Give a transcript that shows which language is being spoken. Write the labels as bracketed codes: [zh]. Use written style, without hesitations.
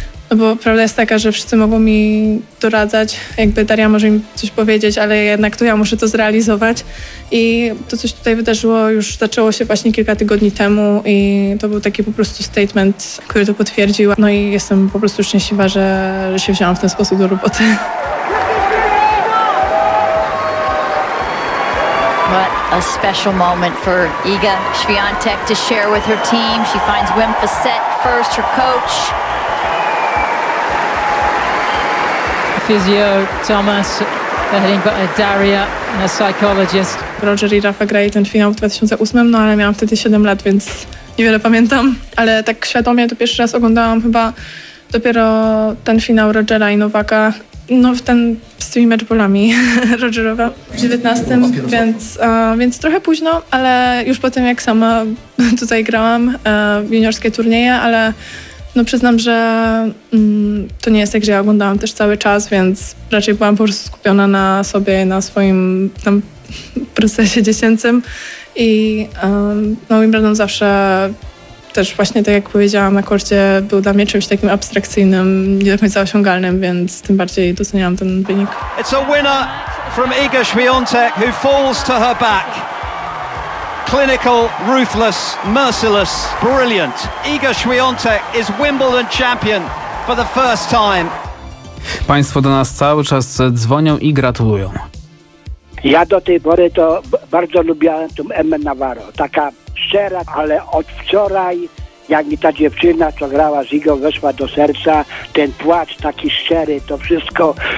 [pl] No bo prawda jest taka, że wszyscy mogą mi doradzać, jakby Daria może mi coś powiedzieć, ale jednak to ja muszę to zrealizować i to, co się tutaj wydarzyło, już zaczęło się właśnie kilka tygodni temu i to był taki po prostu statement, który to potwierdził. No i jestem po prostu szczęśliwa, że się wzięłam w ten sposób do roboty. [en] What a special moment for Iga Świątek to share with her team. She finds Wim Fassett first, her coach. physio, Thomas, Daria, a psychologist. [pl] Roger i Rafa grali ten finał w 2008, no ale miałam wtedy 7 lat, więc niewiele pamiętam. Ale tak świadomie to pierwszy raz oglądałam chyba dopiero ten finał Rogera i Nowaka. No ten z tymi meczbolami Rogerowa w 19, więc trochę późno, ale już po tym jak sama tutaj grałam juniorskie turnieje, ale no przyznam, że to nie jest tak, że ja oglądałam też cały czas, więc raczej byłam po prostu skupiona na sobie, na swoim tam procesie dziecięcym i no Wimbledon zawsze też właśnie tak jak powiedziałam na korcie był dla mnie czymś takim abstrakcyjnym, nie do końca osiągalnym, więc tym bardziej doceniałam ten wynik. [en] It's a winner from Iga Świątek, who falls to her back. Clinical, ruthless, merciless, brilliant. Iga Świątek is Wimbledon champion for the first time. [pl] Państwo do nas cały czas dzwonią i gratulują. Ja do tej pory to bardzo lubiłem tą Emma Navarro. Taka szczera, ale od wczoraj, jak mi ta dziewczyna, co grała z Igą, weszła do serca, ten płacz taki szczery, to wszystko.